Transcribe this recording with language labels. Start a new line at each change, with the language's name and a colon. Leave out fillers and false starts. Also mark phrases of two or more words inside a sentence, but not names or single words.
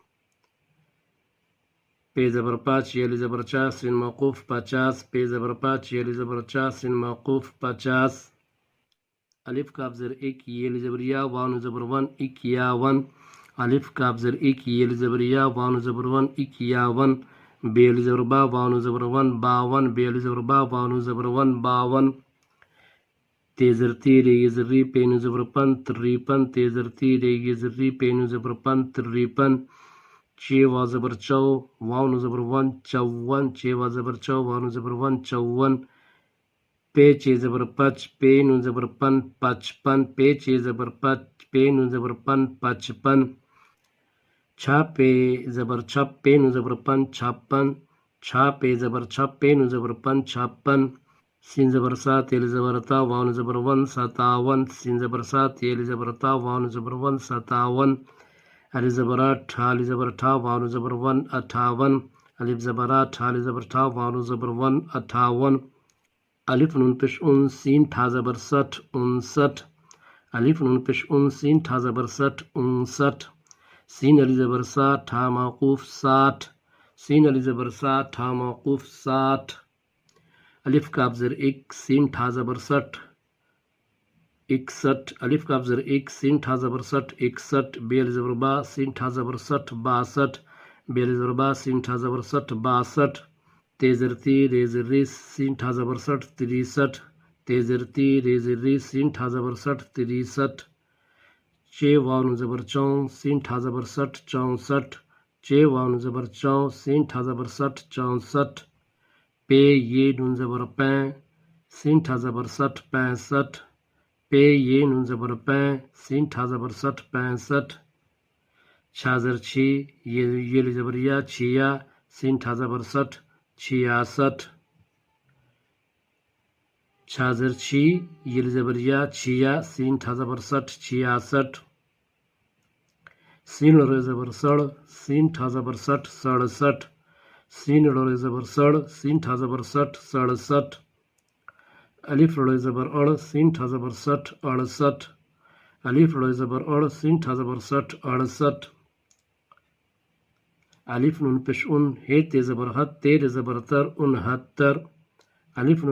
Urdu: پے زبر پا چیل زبر چا سین موقوف پچاس پے زبر پا چیل زبر چا سین موقوف پچاس الف کاف زر ایک یہ زبر یا وان زبر ون اکیاون الف کاف زر ایک یہ زبر یا وان زبر ون اکیاون بیل زبر با وان زبر ون باون بیل زبر با وان زبر ون باون تیزر تیرے یہ زری پین زبر پن تریپن تیزر تیرے یہ زری پین زبر پن تریپن چے وا زبر چو وان زبر ون چون چے وا زبر چو وان زبر ون چون پے چے زبر پچ پے نون زبر پن پچپن پے چے زبر پچ پے نون زبر پن پچپن چھا پے زبر چھپ پے نون زبر پن چھپن چھا پے زبر چھپ پے نون زبر پن چھپن سین زبر سا تیل زبر تا وان زبر ون ستاون سین زبر سا تیل زبر تا وان زبر ون ستاون علی زبر ٹھا علی زبر ٹھا وان زبر ون اٹھاون الف زبر ٹھا علی زبر ٹھا وان زبر ون اٹھاون الف نون پیش ان سین ٹھا زبر سٹھ انسٹھ الف نون پیش ان سین ٹھا زبر سٹھ انسٹھ سین علی زبر سا ٹھا موقوف ساٹھ سین علی زبر سا ٹھا موقوف ساٹھ الف کاف زر ایک سین ٹھا زبر سٹھ اکسٹھ الف کاف زر ایک سین ٹھا زبر سٹھ اکسٹھ بیل زبر با سین ٹھا زبر سٹھ باسٹھ بیل زبر با سین ٹھا زبر سٹھ باسٹھ تیزر تی ریزر ری سین ٹھا زبر سٹھ تریسٹھ تیزر تی ریزر ری سین ٹھا زبر سٹھ تریسٹھ چے وان زبر چون سین ٹھا زبر سٹھ چونسٹھ چے وان زبر چون سین ٹھا زبر سٹھ چونسٹھ پے یہ نون زبر پین سین ٹھا زبر سٹھ پینسٹھ پے یہ نون زبر پین سین ٹھا زبر سٹھ پینسٹھ چھا زر چھی یہ زبر یا چھیا سین ٹھا زبر سٹھ چھیاسٹھ چھا زر چھی یہ زبر یا چھیا سین ٹھا زبر سٹھ چھیاسٹھ سین لڑ زبر سڑ سین ٹھا زبر سٹھ سڑسٹھ سین لڑ زبر سڑ سین ٹھا زبر سٹھ سڑسٹھ الف لڑ زبر اڑ سین ٹھا زبر سٹھ اڑسٹھ الف لڑ زبر اڑ سین ٹھا زبر سٹھ اڑسٹھ الف نون پیش ان ہے تے زبر حت تیر زبر تر انہتر الف نون